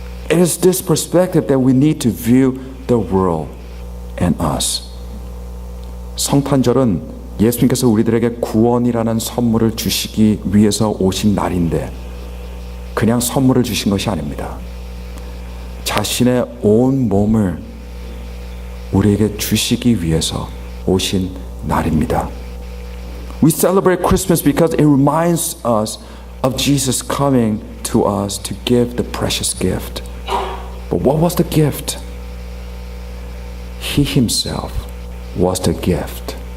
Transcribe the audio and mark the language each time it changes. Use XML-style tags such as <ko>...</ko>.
<en>It is this perspective that we need to view the world and us.</en> <ko>성탄절은 예수님께서 우리들에게 구원이라는 선물을 주시기 위해서 오신 날인데 그냥 선물을 주신 것이 아닙니다. 자신의 온 몸을 우리에게 주시기 위해서 오신 날입니다.</ko> <en>We celebrate Christmas because it reminds us of Jesus coming to us to give the precious gift. But what was the gift? He himself was the gift.</en>